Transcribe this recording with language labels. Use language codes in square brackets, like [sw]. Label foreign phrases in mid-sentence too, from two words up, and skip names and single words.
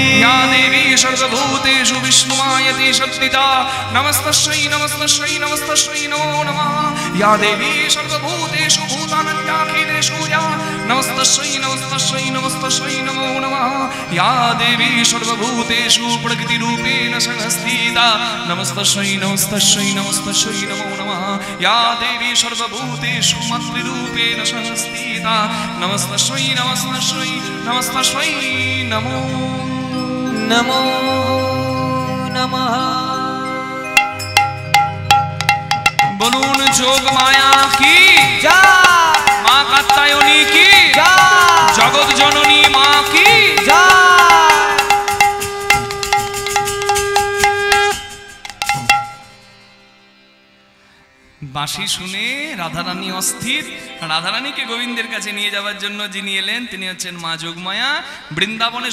[sa] या देवी सर्वभूतेषु विष्णुमायति शक्तिता नमस्तस्यै नमस्तस्यै नमस्तस्यै नमो नमः या देवी सर्वभूतेषु भूतानन्याखिलेषु या नमस्तस्यै नमस्तस्यै नमस्तस्यै नमो नमः या देवी सर्वभूतेषु प्रकृतिरूपेण संस्थिता नमस्तस्यै नमस्तस्यै नमस्तस्यै नमो नमः या देवी सर्वभूतेषु मातृरूपेण संस्थिता नमस्तस्यै नमस्तस्यै नमस्तस्यै नमो नमो नमः [bn] বলুন যোগ মায়া কি জয় মা কাত্যায়নী কি জয় জগৎ জননী মা কি জয় বাঁশি শুনে রাধারানী অস্থির রাধারানীকে গোবিন্দের কাছে নিয়ে যাওয়ার জন্য যিনি এলেন তিনি হচ্ছেন মা যোগমায়া বৃন্দাবনে